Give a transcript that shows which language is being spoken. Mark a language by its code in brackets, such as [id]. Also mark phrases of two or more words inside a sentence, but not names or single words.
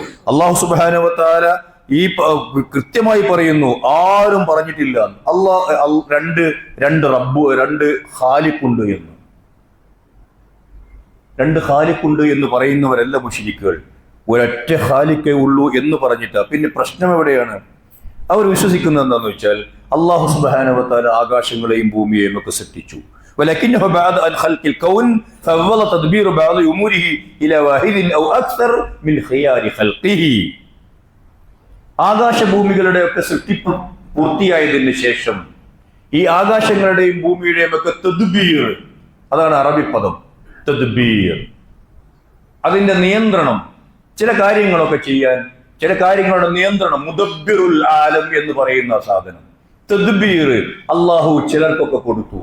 [ml] അള്ളാഹു [ar] سبحانه وتعالى [ml] ഈ കൃത്യമായി പറയുന്നു, ആരും പറഞ്ഞിട്ടില്ല രണ്ട് റബ്ബ്, രണ്ട് ഖാലിഖുണ്ട് എന്ന്. രണ്ട് ഖാലിഖുണ്ട് എന്ന് പറയുന്നവരല്ല മുശ്രിക്കുകൾ. ഒരൊറ്റ ഖാലിഖേ ഉള്ളൂ എന്ന് പറഞ്ഞിട്ടാ. പിന്നെ പ്രശ്നം എവിടെയാണ്? അവർ വിശ്വസിക്കുന്നത് എന്താണെന്ന് വെച്ചാൽ അള്ളാഹു [ar] سبحانه وتعالى [ml] ആകാശങ്ങളെയും ഭൂമിയെയും ഒക്കെ സൃഷ്ടിച്ചു. [ar] ولكنه بعد أن خلق الكون فضل تدبير بعض أموره إلى واحد أو أكثر من خيار خلقه. [ml] ആകാശഭൂമികളുടെ ഒക്കെ സൃഷ്ടിപ്പ് പൂർത്തിയായതിനു ശേഷം ഈ ആകാശങ്ങളുടെയും ഭൂമിയുടെയും ഒക്കെ തദ്ബീർ, അതാണ് അറബി പദം തദ്ബീർ, അതിന്റെ നിയന്ത്രണം, ചില കാര്യങ്ങളൊക്കെ ചെയ്യാൻ, ചില കാര്യങ്ങളുടെ നിയന്ത്രണം, [ar] مدبر العالم [ml] എന്ന് പറയുന്ന സാധനം, തദ്ബീർ അള്ളാഹു ചിലർക്കൊക്കെ കൊടുത്തു.